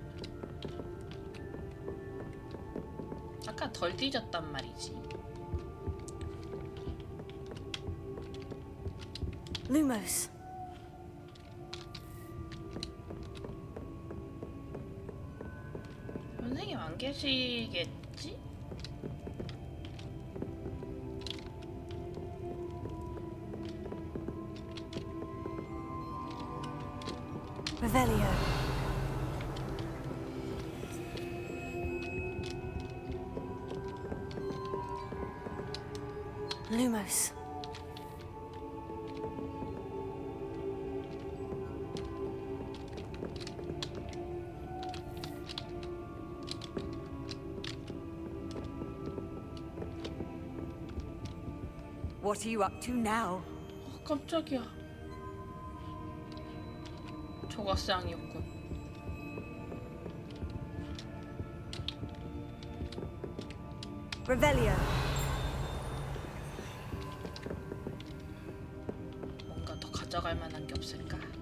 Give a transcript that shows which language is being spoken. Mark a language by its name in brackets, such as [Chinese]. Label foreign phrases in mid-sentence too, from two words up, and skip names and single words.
[Korean] 아까 덜 뒤졌단 말이지. [English] Lumos. [Korean] 선생님 안 계시겠지? [English] Revelio. Lumos. What are you up to now? [Korean] 깜짝이야. 조각상이었군. [English] Revelio. [Korean] 뭔가 더 가져갈 만한 게 없을까?